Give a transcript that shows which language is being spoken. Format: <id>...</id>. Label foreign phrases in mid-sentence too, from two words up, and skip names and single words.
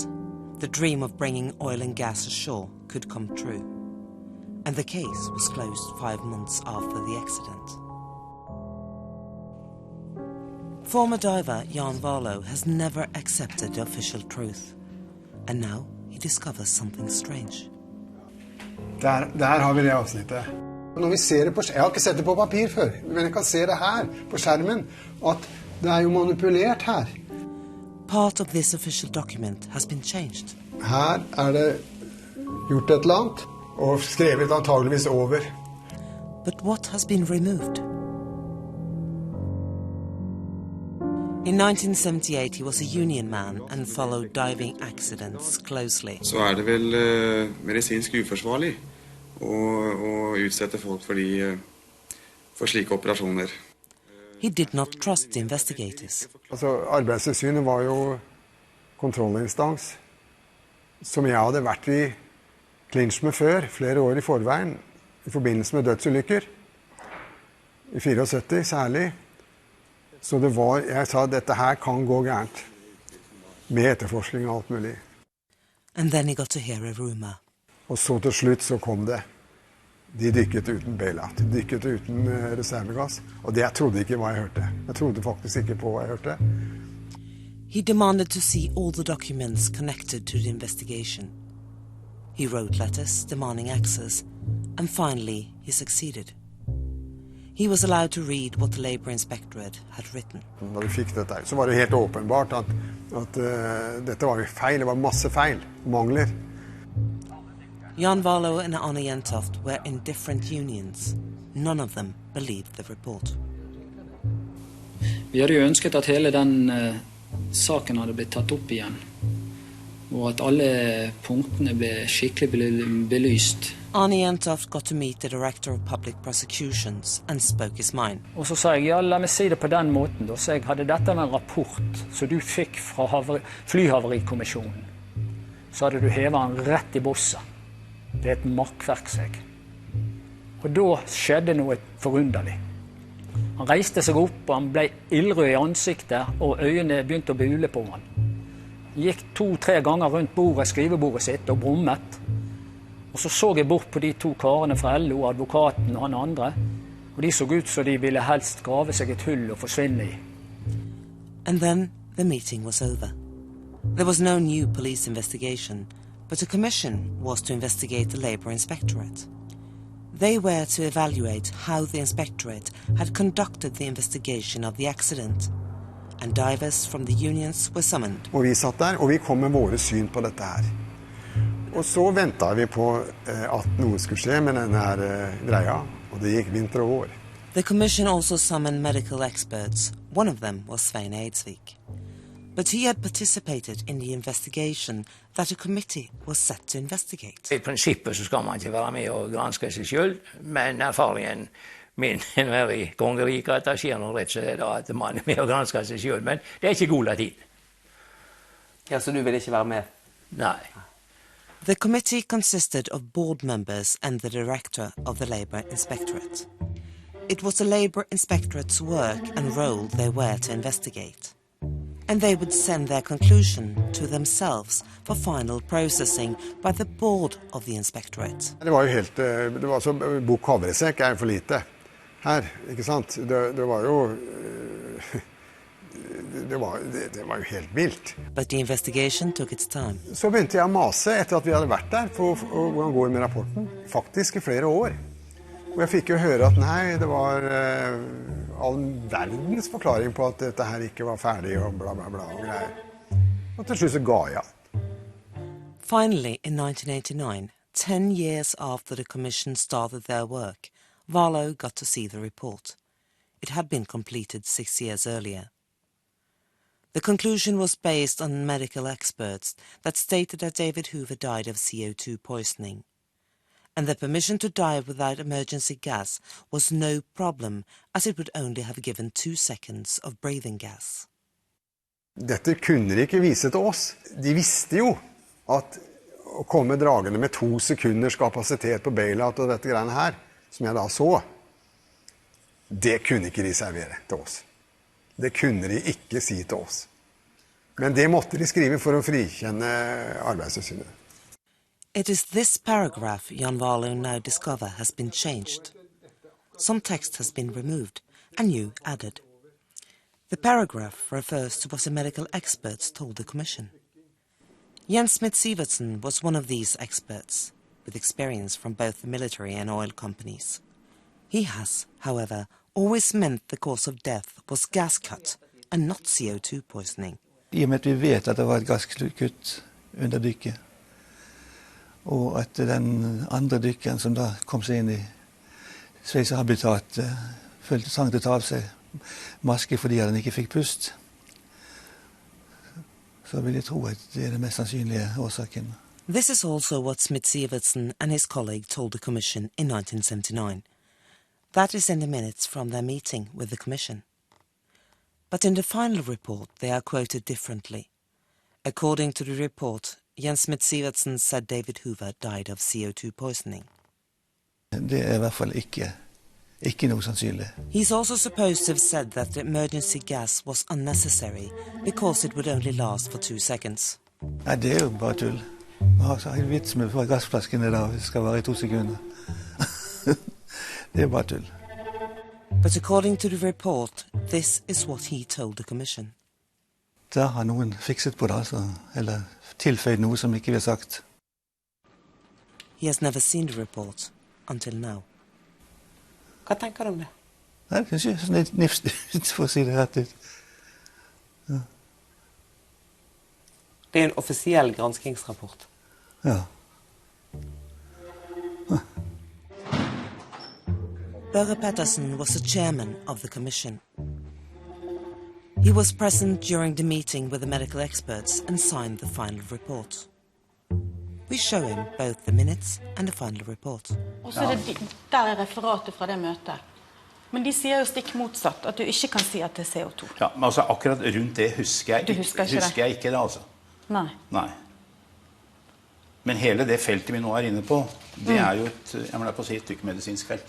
<en>The dream of bringing oil and gas ashore could come true. And the case was closed 5 months after the accident. Former diver Jan Warloe has never accepted the official truth. And now he discovers something strange.</en> <no>Der har vi det avsnittet. Når vi ser det på, jeg har ikke sett det på papir før, men jeg kan se det her på skjermen, at det jo manipulert her.</no> <en>Part of this official document has been changed.</en> <no>Her det gjort et eller annet, og skrevet antageligvis over.</no> <en>But what has been removed? In 1978 he was a union man and followed diving accidents closely.</en> <no>Så det vel medisinsk uforsvarlig å utsette folk for slike operasjoner.</no> <en>He did not trust the investigators.</en> <no>Altså, Arbeidstilsynet var jo kontrollinstans som jeg hadde vært i clinch med før, flere år i forveien, i forbindelse med dødsulykker, i 74 særlig. Så det var, jeg sa at dette her kan gå gærent, med etterforskning og alt mulig.</no> <en>And then he got to hear a rumor.</en> <no>Og så til slutt så kom det. De dykket uten bailout, de dykket uten reservegass, og det jeg trodde ikke hva jeg hørte. Jeg trodde faktisk ikke på hva jeg hørte.</no> <en>He demanded to see all the documents connected to the investigation. He wrote letters demanding access, and finally he succeeded. He was allowed to read what the Labour Inspectorate had written.</en> <no>Da vi fikk dette, så var det helt åpenbart at dette var feil, det var masse feil, mangler.</no> <en>Jan Warloe and Arne Jentoft were in different unions. None of them believed the report.</en> <no>Vi hadde jo ønsket at hele den saken hadde blitt tatt opp igjen, og at alle punktene ble skikkelig belyst.</no> <en>Arne Jentoft got to meet the Director of Public Prosecutions and spoke his mind.</en> <no>Og så sa jeg, ja, la meg si det på den måten, da. Så jeg hadde dette med en rapport som du fikk fra flyhaverikommisjonen. Så hadde du hevet han rett i bosset. Det et makkverk, seg. Og da skjedde noe forunderlig. Han reiste seg opp, og han ble ildrød i ansiktet, og øynene begynte å bule på han. Han gikk 2-3 ganger rundt skrivebordet sitt og brummet. Og så jeg bort på de 2 karene fra LO, advokaten og han andre, og de så ut som de ville helst grave seg et hull og forsvinne i.</no> <en>And then the meeting was over. There was no new police investigation, but a commission was to investigate the Labour Inspectorate. They were to evaluate how the Inspectorate had conducted the investigation of the accident, and divers from the unions were summoned.</en> <no>Og vi satt der, og vi kom med våre syn på dette her. Og så ventet vi på at noe skulle skje med denne her greia, og det gikk vinter og vår.</no> <en>The commission also summoned medical experts. One of them was Svein Eidsvik. But he had participated in the investigation that a committee was set to investigate.</en> <no>I prinsippet så skal man ikke være med og granske seg selv, men erfaringen min er i kongeriket at det skjer noe rett så det da at man er med og gransker seg selv, men det ikke god latin. Ja, så du vil ikke være med? Nei.</no> <en>The committee consisted of board members and the director of the Labour Inspectorate. It was the Labour Inspectorate's work and role they were to investigate. And they would send their conclusion to themselves for final processing by the board of the Inspectorate.</en> <no>Det var jo helt, det var så bok havresekk for lite her, ikke sant? Det var jo, det var jo helt vilt.</no> <en>But the investigation took its time.</en> <no>Så begynte jeg å mase etter at vi hadde vært der for hvordan går det med rapporten, faktisk i flere år. Og jeg fikk jo høre at nei, det var all verdens forklaring på at dette her ikke var ferdig og bla bla bla og greier. Og til slutt så ga jeg.</no> <en>Finally, in 1989, 10 years after the commission started their work, Warlow got to see the report. It had been completed 6 years earlier. The conclusion was based on medical experts that stated that David Hoover died of CO2 poisoning. And the permission to dive without emergency gas was no problem, as it would only have given 2 seconds of breathing gas.</en> <no>Dette kunne de ikke vise til oss. De visste jo at å komme dragende med 2 sekunders kapasitet på bailout og dette greiene her, som jeg da så, det kunne ikke de servere til oss. Det kunne de ikke si til oss. Men det måtte de skrive for å frikjenne arbeidstilsynet.</no> <en>It is this paragraph Jan Warlow now discover has been changed. Some text has been removed and new added. The paragraph refers to what the medical experts told the commission. Jens Smith-Sivertsen was one of these experts, with experience from both the military and oil companies. He has, however, always meant the cause of death was gas cut and not CO2 poisoning.</en> <no>I og med at vi vet at det var et gasskutt under dykket, og at den andre dykkeren som da kom seg inn i sveisehabitat følte trang til å ta av seg maske fordi han ikke fikk pust, så vil jeg tro at det er den mest sannsynlige årsaken.</no> <en>This is also what Smith-Sivertsen and his colleague told the Commission in 1979. That is in the minutes from their meeting with the Commission. But in the final report they are quoted differently. According to the report, Jens Smith-Sivertsen said David Hoover died of CO2 poisoning.</en> <no>Det er I hvert fall ikke noe sannsynlig.</no> <en>He's also supposed to have said that the emergency gas was unnecessary because it would only last for 2 seconds.</en> <no>Nei, det er jo bare tull. Man har en vits med gassflaskene da, det skal være I 2 sekunder. Det er bare tull.</no> <en>But according to the report, this is what he told the Commission.</en> <no>Da har noen fikset på det, altså, eller tilføyd noe som ikke vi har sagt.</no> <en>He has never seen the report until now.</en> <no>Hva tenker du om det? Nei, det er ikke sånn litt nifst ut, for å si det rett ut. Ja. Det er en offisiell granskingsrapport. Ja.</no> <en>Børre Pettersen was the chairman of the commission. He was present during the meeting with the medical experts and signed the final report. We show him both the minutes and the final report.</en> <no>Og så det der referatet fra det møtet. Men de sier jo stikk motsatt, at du ikke kan si at det CO2. Ja, men altså akkurat rundt det husker jeg ikke det, altså. Nei. Men hele det feltet vi nå inne på, det jo et dykkemedisinsk felt.</no>